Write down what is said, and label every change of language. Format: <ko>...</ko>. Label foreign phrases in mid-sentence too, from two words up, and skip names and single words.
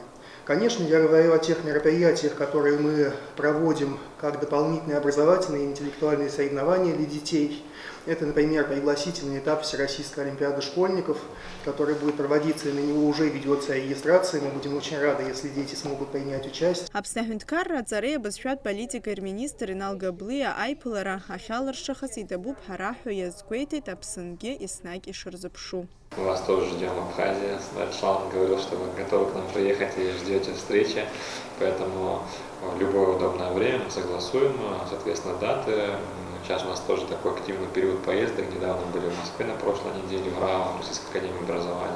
<ru>Конечно, я говорю о тех мероприятиях, которые мы проводим как дополнительные образовательные и интеллектуальные соревнования для детей. Это, например, пригласительный этап Всероссийской олимпиады школьников, который будет проводиться, и на него уже ведется регистрация. Мы будем очень рады, если дети смогут принять участие.</ru> <ab>Аԥсны аҳәынҭқарра аҵареи абызшәатә политикеи рминистр Инал Габлеи аиԥылара ахьалыршахаз иҭабуп ҳара ҳәа иазгәеиҭеит Аԥсынгьы еснагь ишырзыԥшу.</ab> <ru>Мы вас тоже ждем в Абхазии. Руслан говорил, что вы готовы к нам приехать и ждете встречи, поэтому в любое удобное время мы согласуем, соответственно, даты. Сейчас у нас тоже такой активный период поездок. Недавно были в Москве на прошлой неделе, в РАО, Российской академии образования.</ru>